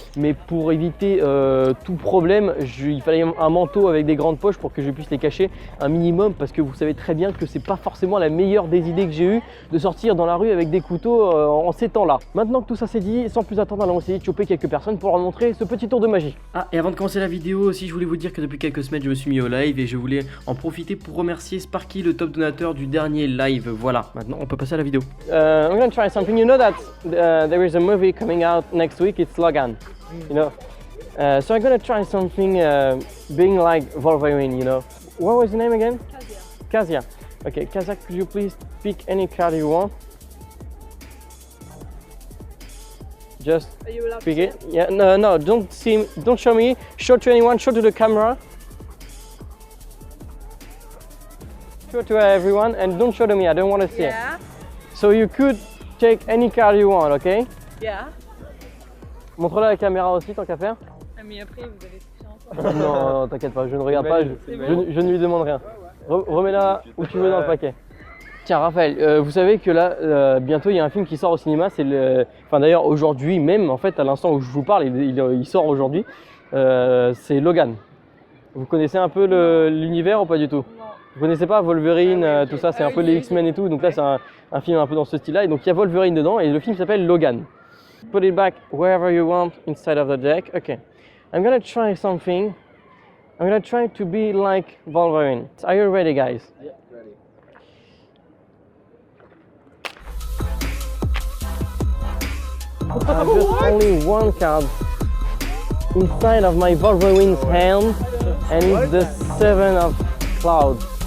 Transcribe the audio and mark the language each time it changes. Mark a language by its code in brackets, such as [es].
[fr] Mais pour éviter tout problème, il fallait un manteau avec des grandes poches pour que je puisse les cacher un minimum, parce que vous savez très bien que c'est pas forcément la meilleure des idées que j'ai eues de sortir dans la rue avec des couteaux en ces temps-là. Maintenant que tout ça c'est dit, sans plus attendre, allons essayer de choper quelques personnes pour leur montrer ce petit tour de magie. Ah, et avant de commencer la vidéo aussi, je voulais vous dire que depuis quelques semaines, je me suis mis au live et je voulais en profiter pour remercier Sparky, le top donateur du dernier live. Voilà, maintenant on peut passer à la vidéo. [en] I'm gonna try something. You know that there is a movie coming out next week. It's Logan. You know. So I'm gonna try something being like Wolverine. You know. What was your name again? Kazia. Okay, Kazia, could you please pick any card you want? Just pick it. Yeah. No. Don't show me. Show to anyone. Show to the camera. Show to everyone, and don't show to me. I don't want to see it. So you could take any card you want, okay? Yeah. [fr] Montre-la à la caméra aussi, tant qu'à faire. Ah, mais après, vous allez toucher ensemble. Non, t'inquiète pas, je ne regarde pas, je ne lui demande rien. Remets-la où tu veux dans le paquet. Tiens, Raphaël, vous savez que là, bientôt, il y a un film qui sort au cinéma. C'est d'ailleurs, aujourd'hui même, en fait, à l'instant où je vous parle, il sort aujourd'hui. C'est Logan. Vous connaissez un peu l'univers ou pas du tout? Non. Vous connaissez pas Wolverine, tout ça, c'est un peu les X-Men et tout. Donc là, c'est un film un peu dans ce style-là. Et donc, il y a Wolverine dedans et le film s'appelle Logan. [en] Put it back wherever you want inside of the deck. Okay. I'm gonna try something. I'm gonna try to be like Wolverine. Are you ready, guys? Yeah, ready. I have just only one card inside of my Wolverine's hand, and it's the Seven of Clouds.